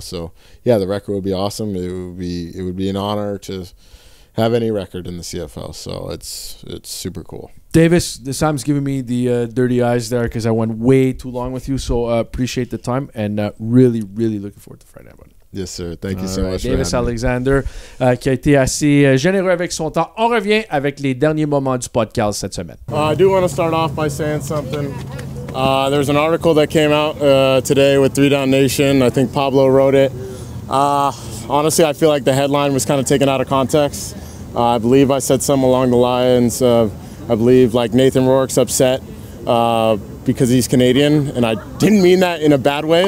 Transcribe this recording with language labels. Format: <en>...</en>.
<en>So yeah, the record would be awesome. It would be an honor to have any record in the CFL. So it's super cool. Davis, this time's giving me the dirty eyes there because I went way too long with you. So appreciate the time and really, really looking forward to Friday, buddy. Yes, sir. Thank you so much.</en> <fr>Davis Alexander, qui a été assez généreux avec son temps. On revient avec les derniers moments du podcast cette semaine.</fr> <en>I do want to start off by saying something. There's an article that came out today with 3 Down Nation. I think Pablo wrote it. Honestly, I feel like the headline was kind of taken out of context. I believe I said something along the lines of, I believe, like, Nathan Rourke's upset because he's Canadian, and I didn't mean that in a bad way.</en>